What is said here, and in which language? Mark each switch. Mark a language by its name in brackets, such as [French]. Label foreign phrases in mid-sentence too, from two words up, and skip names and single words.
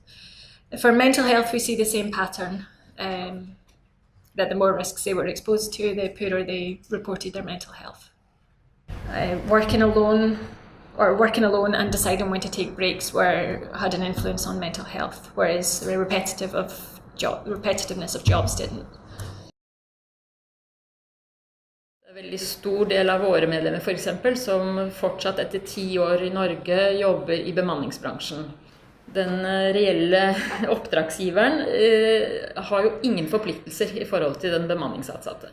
[English] For mental health, we see the same pattern, that the more risks they were exposed to, the poorer they reported their mental health. Working alone and deciding when to take breaks had an influence on mental health, whereas the repetitiveness of jobs didn't. [Norwegian] En veldig stor del av våre medlemmer for eksempel, som fortsatt etter 10 år i Norge jobber i bemanningsbransjen. Den reelle oppdragsgiveren har jo ingen forpliktelser i forhold til den bemanningsansatte.